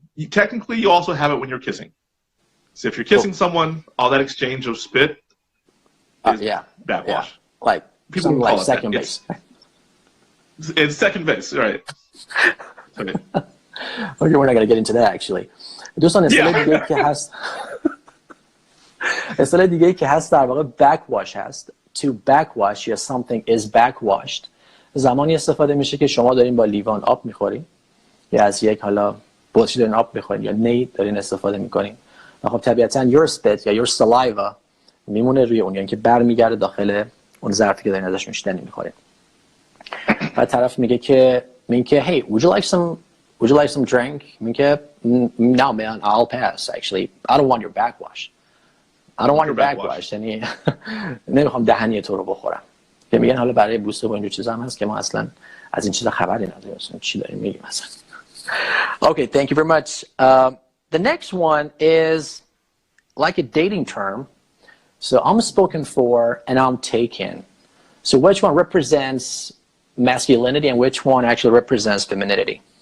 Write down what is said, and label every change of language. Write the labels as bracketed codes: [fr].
[en] Technically, you also have it when you're kissing. So if you're kissing someone, all that exchange of spit is backwash. Yeah. Like people like call second base. It's second base, right? Okay. Okay, we're not going to get into that actually. [fa] دوستان اصطلاح دیگه که هست در واقع backwash هست. To backwash یا [en] something is backwashed [fa] زمانی استفاده میشه که شما دارین با لیوان آب میخورین یا از یک حالا بطری دارین آب میخورین یا نی دارین استفاده میکنین و خب طبیعتاً [en] your spit [fa] یا [en] your saliva [fa] میمونه روی اون یعنی که برمیگرده داخل اون ظرفی که دارین ازش نوشیدنی میخورین و طرف میگه که [en] hey would you like some drink [fa] میگه [en] no man, I'll pass actually. I don't want your backwash. I don't want your backwash. [fa] یعنی نمیخوام دهنی تو رو بخورم. که میگن حالا برای بوست و اینجور چیزا هم هست که ما اصلا از این چیزا خبری نداریم. اصلا چی داریم میگیم مثلا. [en] Okay, thank you very much. The next one is like a dating term. So I'm spoken for and I'm taken. So which one represents masculinity and which one actually represents femininity?